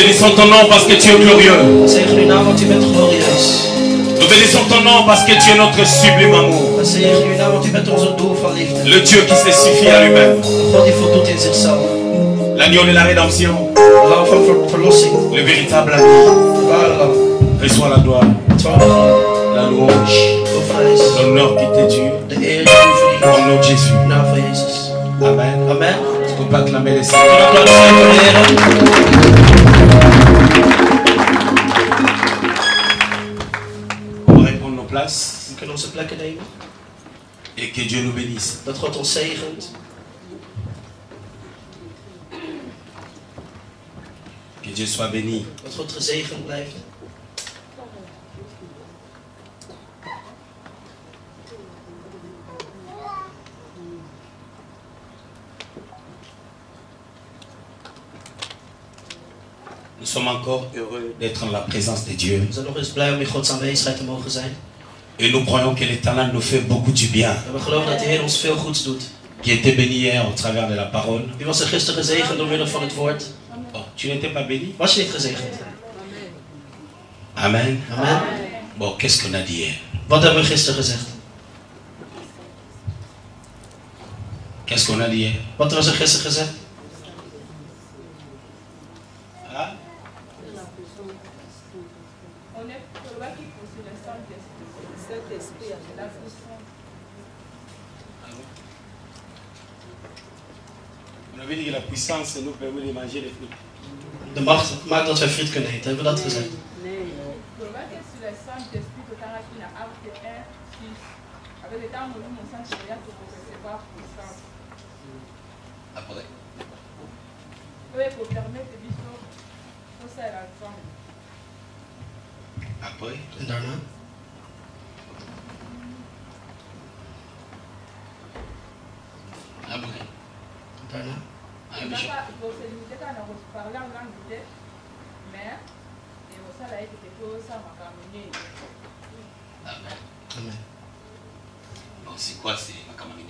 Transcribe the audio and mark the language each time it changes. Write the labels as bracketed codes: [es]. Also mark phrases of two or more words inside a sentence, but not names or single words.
[fr] bénissons ton nom parce que tu es glorieux. [nl] We zegenen uw naam, want u bent glorieus. [fr] Nous bénissons ton nom parce que tu es notre sublime amour. [nl] We zegenen uw naam, want u bent onze doel van liefde. [fr] Le Dieu qui se suffit à lui-même. [nl] Een God die voldoet in zichzelf. [fr] L'agneau de la rédemption. [nl] De lam van verlossing. [fr] Le véritable agneau. [nl] De ware lam. [fr] Reçois la gloire, [nl] Het ware lam. [fr] la louange, [nl] Lofprijs. [fr] l'honneur qui t'est dû. [nl] De eer die u verdient. [fr] Au nom de Jésus. [nl] In de naam van Jezus. [fr] Amen. [nl] Amen. [fr] Tu peux pas acclamer les saints. [nl] Applaus zijn voor de Heer. [fr] On va reprendre nos places [nl] We kunnen onze plekken nemen. [fr] et que Dieu nous bénisse. [nl] Dat God ons zegent. [fr] Que Dieu soit béni. [nl] Dat God gezegend blijft. [fr] Nous sommes encore heureux d'être en la présence de Dieu. [nl] We zijn nog eens blij om in Gods aanwezigheid te mogen zijn. [fr] Et nous croyons que l'Éternel nous fait beaucoup du bien. [nl] En we geloven dat de Heer ons veel goeds doet. [fr] Qui était béni hier au travers de la parole. [nl] Wie was er gisteren gezegend door middel van het woord? [fr] Oh, tu n'étais pas béni? [nl] Was je niet gezegend? [fr] Amen. [nl] Amen. [fr] Bon, qu'est-ce qu'on a dit hier? [nl] Wat hebben we gisteren gezegd? [fr] Qu'est-ce qu'on a dit hier? [nl] Wat was er gisteren gezegd? [fr] Ah? On avait dit que la puissance nous permet de manger les fruits. [nl] De macht maakt dat wij friet kunnen eten. Hebben we dat gezegd? [fr] Après. Après. [nl] En daarna? [fr] Après. [nl] En daarna? [fr] Ah, Bishop. Amen. Amen. Bon, c'est quoi c'est Makamanine?